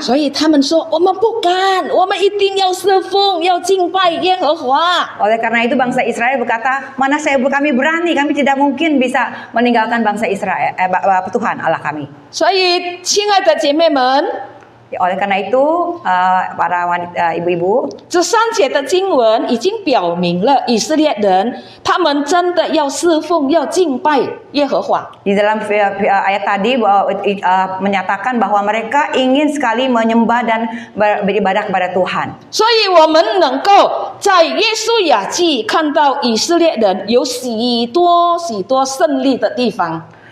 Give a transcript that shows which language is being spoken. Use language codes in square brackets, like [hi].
[zh] 所以他们说：“我们不敢，我们一定要侍奉，要敬拜耶和华。” [id] Oleh karena itu bangsa Israel berkata, mana kami berani, kami tidak mungkin bisa meninggalkan bangsa Israel, Tuhan Allah kami. [zh] 所以，亲爱的姐妹们， [id] Oleh karena itu para wanita, ibu-ibu, [zh] 这3节的经文已经表明了以色列人他们真的要侍奉、要敬拜耶和华。 [id] di dalam ayat tadi menyatakan bahwa mereka ingin sekali menyembah dan beribadah kepada Tuhan. [zh] 所以，我们能够在约书亚记看到以色列人有许多胜利的地方。